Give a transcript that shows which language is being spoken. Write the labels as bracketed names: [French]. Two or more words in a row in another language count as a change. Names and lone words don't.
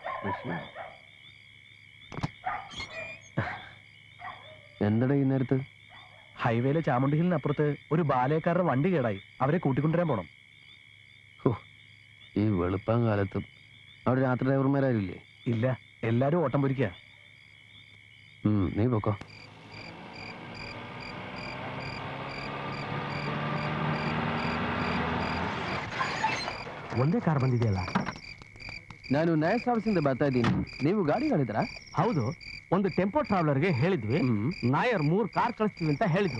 [Malayalam] എന്തടാ ഈ നേരത്ത്? ഹൈവേയിലെ ചാമുണ്ടി ഹില്ലിനപ്പുറത്ത് ഒരു ബാലയക്കാരുടെ വണ്ടി കേടായി, അവരെ കൂട്ടിക്കൊണ്ടുവരാൻ പോണം. ഈ വെളുപ്പാൻ കാലത്തും അവിടെ രാത്രി ഡ്രൈവർമാരാരില്ലേ? ഇല്ല, എല്ലാരും ഓട്ടം പൊരിക്കുക. നീ പൊക്കോ. [Kannada] ಒಂದೇ ಕಾರ್ ಬಂದಿದೆಯಲ್ಲ? ನಾನು ನಯ ಟ್ರಾವೆಲ್ಸಿಂದ ಬರ್ತಾ ಇದ್ದೀನಿ. ನೀವು ಗಾಡಿ ಹೇಳಿದ್ರಾ? ಹೌದು, ಒಂದು ಟೆಂಪೋ ಟ್ರಾವೆಲರ್ಗೆ ಹೇಳಿದ್ವಿ, ನಾಯರ್ 3 ಕಾರ್ ಕಳಿಸ್ತೀವಿ ಅಂತ ಹೇಳಿದ್ರು.